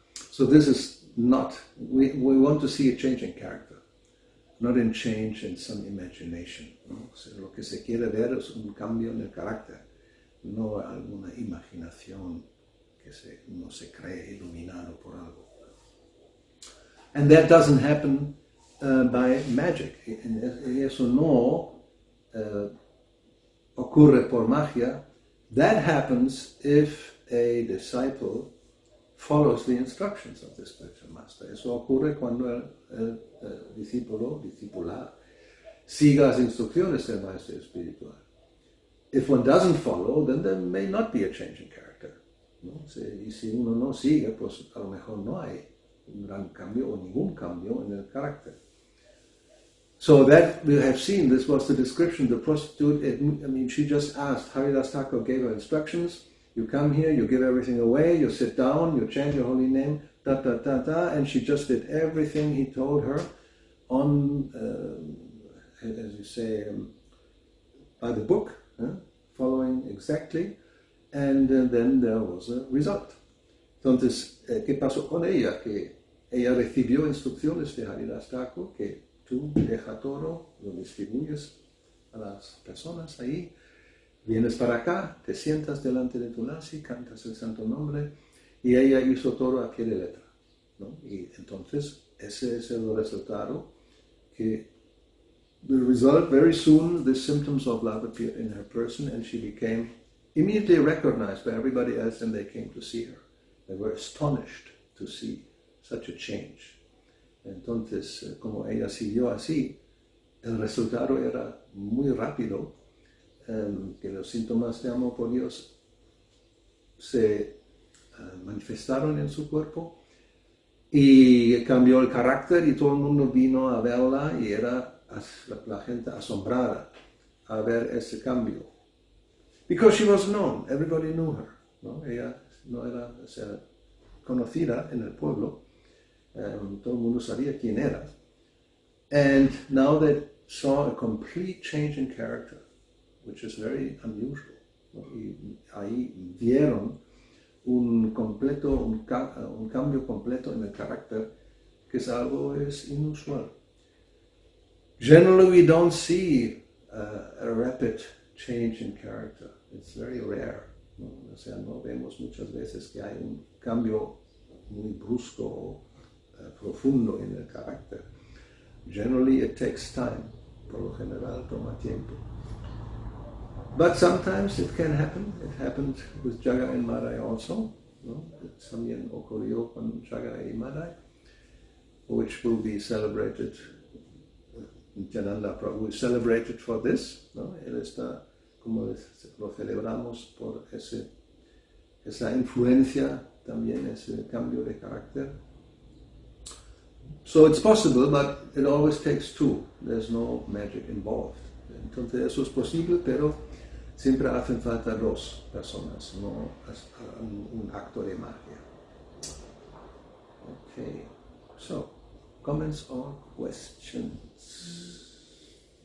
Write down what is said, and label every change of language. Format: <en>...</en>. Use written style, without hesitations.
<en>So this is not, we want to see a change in character, not in change in some imagination.</en> <es>¿No? O sea, lo que se quiere ver es un cambio en el carácter, no alguna imaginación que uno se cree iluminado por algo.</es> <en>And that doesn't happen by magic.</en> <es>Y eso no ocurre por magia.</es> <en>That happens if a disciple follows the instructions of the spiritual master.</en> <es>Eso ocurre cuando el discípula, siga las instrucciones del maestro espiritual.</es> <en>If one doesn't follow, then there may not be a change in character,</en> <es>¿no? Y si uno no sigue, pues a lo mejor no hay un gran cambio o ningún cambio en el carácter.</es> <en>So that we have seen, this was the description. The prostitute, she just asked, Haridas Thakur gave her instructions. You come here, you give everything away, you sit down, you chant your holy name, and she just did everything he told her on, as you say, by the book, following exactly, and then there was a result.</en> <es>Entonces, ¿qué pasó con ella? Que ella recibió instrucciones de Haridas Thakur, que tú deja todo, lo distribuyes a las personas ahí, vienes para acá, te sientas delante de Tulasi, cantas el santo nombre, y ella hizo todo a pie de letra, ¿no? Y entonces ese es el resultado, que</es> <en>the result, very soon the symptoms of love appeared in her person, and she became immediately recognized by everybody else, and they came to see her. They were astonished to see such a change.</en> <es>Entonces, como ella siguió así, el resultado era muy rápido, que los síntomas de amor por Dios se manifestaron en su cuerpo y cambió el carácter, y todo el mundo vino a verla, y era la gente asombrada a ver ese cambio.</es> <en>Because she was known, everybody knew her,</en> <es>¿no? Ella no era conocida en el pueblo, todo el mundo sabía quién era.</es> <en>And now they saw a complete change in character, which is very unusual.</en> <es>Y ahí vieron un cambio completo en el carácter, que es algo inusual.</es> <en>Generally, we don't see a rapid change in character. It's very rare,</en> <es>¿no? O sea, no vemos muchas veces que hay un cambio muy brusco o profundo en el carácter.</es> <en>Generally, it takes time.</en> <es>Por lo general, toma tiempo.</es> <en>But sometimes it can happen. It happened with Jaga and Madai also,</en> <es>¿no?</es> <en>It</en> <es>también ocurrió con Jaga y Madai,</es> <en>which will be celebrated. Nityananda Prabhu is celebrated for this,</en> <es>¿no? Él está, como lo celebramos por esa influencia, también ese cambio de carácter.</es> <en>So it's possible, but it always takes two. There's no magic involved.</en> <es>Entonces eso es posible, pero siempre hacen falta dos personas, no un acto de magia.</es> <en>Okay, so comments or questions?</en>